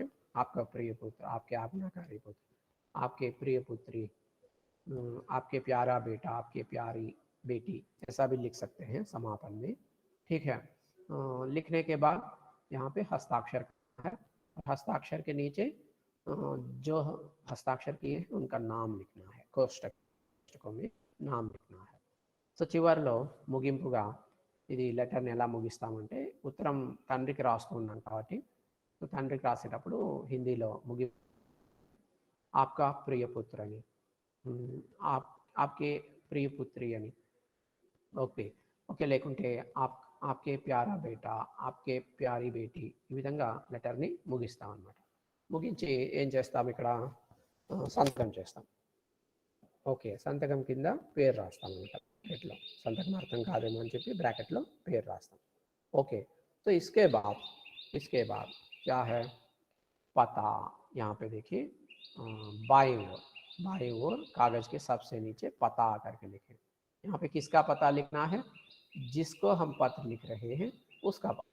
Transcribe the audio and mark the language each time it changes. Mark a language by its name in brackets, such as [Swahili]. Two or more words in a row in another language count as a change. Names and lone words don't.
[Hindi] आपका प्रिय पुत्र, आपके आज्ञाकारी पुत्र, आपके प्रिय पुत्री, आपके प्यारा बेटा, आपके प्यारी बेटी, ऐसा भी लिख सकते हैं समापन में. ठीक है. लिखने के बाद यहाँ पे हस्ताक्षर है. हस्ताक्षर के नीचे जो हस्ताक्षर किए हैं उनका नाम लिखना है. कोष्टकों में नाम लिखना है. [Telugu] సో చివరిలో ముగింపుగా ఇది లెటర్ని ఎలా ముగిస్తామంటే, ఉత్తరం తండ్రికి రాస్తూ ఉన్నాం కాబట్టి తండ్రికి రాసేటప్పుడు హిందీలో [Hindi] आपका प्रिय पुत्र [Telugu] అని, [Hindi] आपके प्रिय पुत्री [Telugu] అని, ఓకే లేకుంటే [Hindi] आपके प्यारा बेटा, आपके प्यारी बेटी, [Telugu] ఈ విధంగా లెటర్ని ముగిస్తాం అన్నమాట. ముగించి ఏం చేస్తాం, ఇక్కడ సంతకం చేస్తాం. ఓకే, సంతకం కింద పేరు రాస్తాం అన్నమాట. బ్రాకెట్లో సంతకం అర్థం కాదేమో అని చెప్పి బ్రాకెట్లో పేరు రాస్తాం. [Hindi] ओके, तो इसके बाद क्या है, पता. यहाँ पे देखिए बाई ओर कागज के सबसे नीचे पता करके लिखे. यहाँ पे किसका पता लिखना है? जिसको हम पत्र लिख रहे हैं उसका.